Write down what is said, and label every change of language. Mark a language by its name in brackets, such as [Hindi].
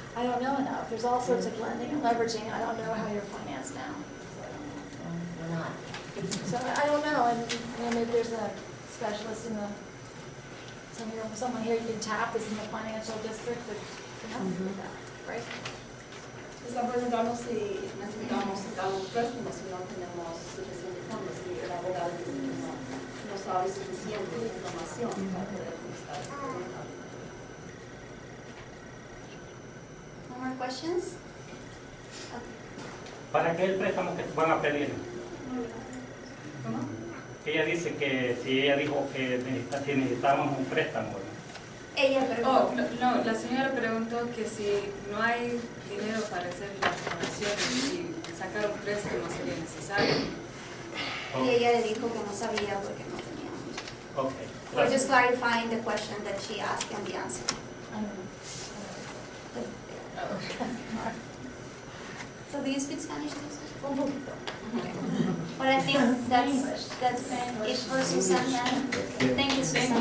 [English] I don't know enough. There's all sorts of lending and leveraging. I don't know how you're financed now. or not? So I don't know, and maybe there's a specialist in the, someone here you can tap is in the financial district that can help you with that, right? [Spanish] Está preguntando si necesitamos sacar un préstamo si no tenemos suficientes fondos, y el abogado dice que no sabe suficiente información para poder contestar esta pregunta. [English] No more questions? [Spanish] ¿Para qué el préstamo que van a pedir? ¿Cómo? Ella dice que si ella dijo que si necesitábamos un préstamo. Ella Oh, preguntó. no, la señora preguntó que si no hay dinero para hacer las donaciones, si sacar un préstamo sería necesario. Y ella le dijo que no sabía porque no teníamos. [English] Okay. We're just clarifying the question that she asked and the answer. So do you speak Spanish? [Spanish] Un poquito. [English] Okay. Well, I think that's it for Susana. Thank you, Susana.